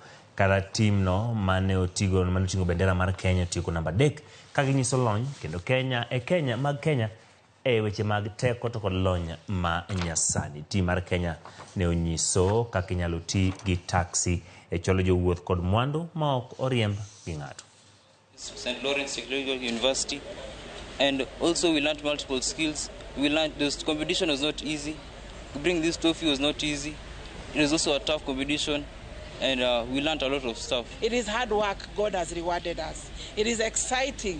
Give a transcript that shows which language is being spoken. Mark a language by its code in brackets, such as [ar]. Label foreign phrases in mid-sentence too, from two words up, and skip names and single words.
[luo] Kara timno mane oting'o bendera mar Kenya tieko namba 3 ka ginyiso lony kendo Kenya e weche mag teko to kod lony ma nyasani. Tim mar Kenya ne onyiso kaka inyalo ti gi taxi e cholo jowuoth kod mwandu ma ok oriemb gi ng'ato. [en] St. Lawrence Technological University, and also we learned multiple skills. We learned this competition was not easy. To bring this trophy was not easy. It was also a tough competition, and we learned a lot of stuff. It is hard work. God has rewarded us. It is exciting.